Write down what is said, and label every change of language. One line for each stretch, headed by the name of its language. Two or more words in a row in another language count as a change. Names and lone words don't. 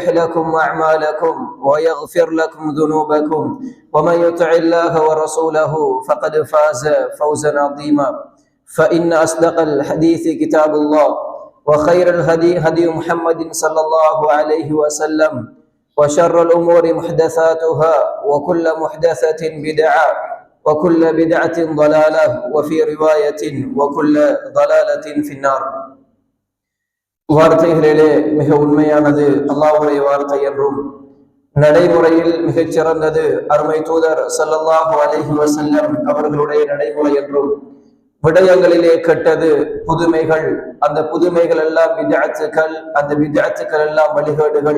Arabic: لكم أعمالكم ويغفر لكم ذنوبكم ومن يطع الله ورسوله فقد فاز فوزا عظيما فإن أصدق الحديث كتاب الله وخير الهدي هدي محمد صلى الله عليه وسلم وشر الأمور محدثاتها وكل محدثة بدعة وكل بدعة ضلالة وفي رواية وكل ضلالة في النار
Tamil: வார்த்தைகளிலே மிக உண்மையானது அல்லாஹ்வுடைய வார்த்தை என்றும் நடைமுறையில் மிகச் சிறந்தது அருமை தூதர்
Arabic: صلى الله عليه وسلم
Tamil: அவர்களுடைய நடைமுறை என்றும் விடயங்களிலே கெட்டது புதுமைகள் அந்த புதுமைகள் எல்லாம் பித்அத்துகள் அந்த பித்அத்துகள் எல்லாம் வழிகேடுகள்